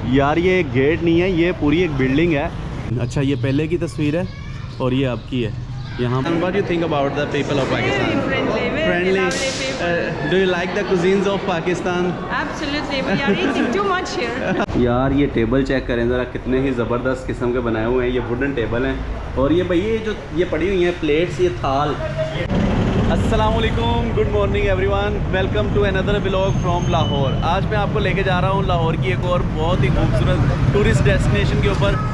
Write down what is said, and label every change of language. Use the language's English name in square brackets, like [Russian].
[Hindi] यार ये एक गेट नहीं है, ये पूरी एक बिल्डिंग है। अच्छा ये पहले की तस्वीर है और ये आपकी है यहाँ। [English] What do you think about the people of Pakistan? Friendly. Do you like the cuisines of Pakistan? Absolutely, we are eating too much here. [Hindi] यार ये टेबल चेक करें ज़रा, कितने ही ज़बरदस्त किस्म के बनाए हुए हैं। ये वुडन टेबल हैं और ये भाई ये जो ये पड़ी हुई हैं प्लेट्स, ये थाल। [English] अस्सलामुअलैकुम, good morning everyone, welcome to another vlog from Lahore. [Hindi] आज मैं आपको लेके जा रहा हूँ लाहौर की एक और बहुत ही खूबसूरत टूरिस्ट डेस्टिनेशन के ऊपर।